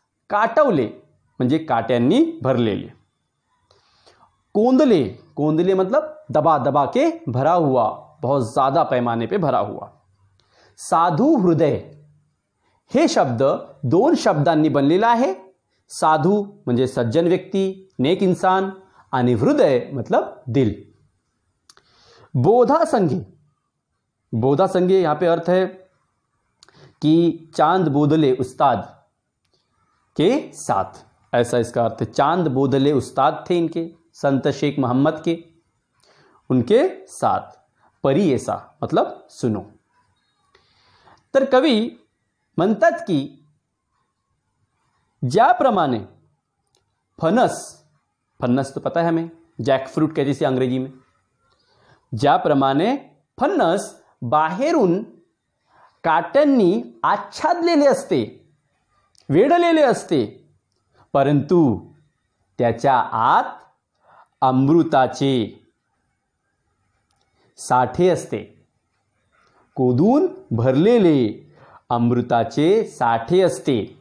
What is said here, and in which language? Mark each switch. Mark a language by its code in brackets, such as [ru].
[mr] काटवले म्हणजे काट्यांनी भरलेले, कोंदले, कोंदले [hi] मतलब दबा दबा के भरा हुआ, बहुत ज्यादा पैमाने पे भरा हुआ। [mr] साधु हृदय हे शब्द दोन शब्दांनी बनलेला आहे। साधु म्हणजे सज्जन व्यक्ती, [hi] नेक इंसान, [mr] आणि हृदय [hi] मतलब दिल। बोधा संगे, बोधा संगे यहां पे अर्थ है कि चांद बोदले उस्ताद के साथ, ऐसा इसका अर्थ है। चांद बोदले उस्ताद थे इनके, संत शेख मोहम्मद के, उनके साथ। परियेसा मतलब सुनो। [mr] तर कवी म्हणतात की ज्याप्रमाणे फणस, [hi] फणस तो पता है हमें, जैक फ्रूट कहते हैं अंग्रेजी में। [mr] ज्याप्रमाणे फणस बाहेरून काट्यांनी आच्छादलेले असते, वेढलेले असते, परंतु त्याच्या आत अमृताचे साठे असते, कोदून भरलेले अमृताचे साठे असते।